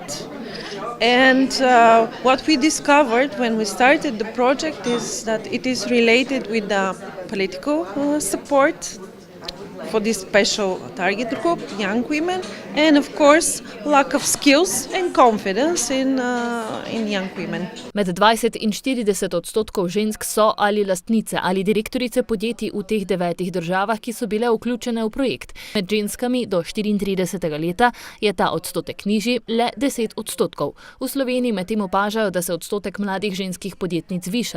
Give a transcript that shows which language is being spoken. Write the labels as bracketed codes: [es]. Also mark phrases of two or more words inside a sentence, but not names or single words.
[en] And what we discovered when we started the project is that it is related with the political support for this special target group, young women, and of course lack of skills and confidence in young women. [sl] Med 20 in 40% žensk so ali lastnice ali direktorice podjetij v teh 9 državah, ki so bile vključene v projekt. Med ženskami do 34. leta je ta odstotek nižji, le 10%. V Sloveniji medtem opažajo, da se odstotek mladih ženskih podjetnic viša.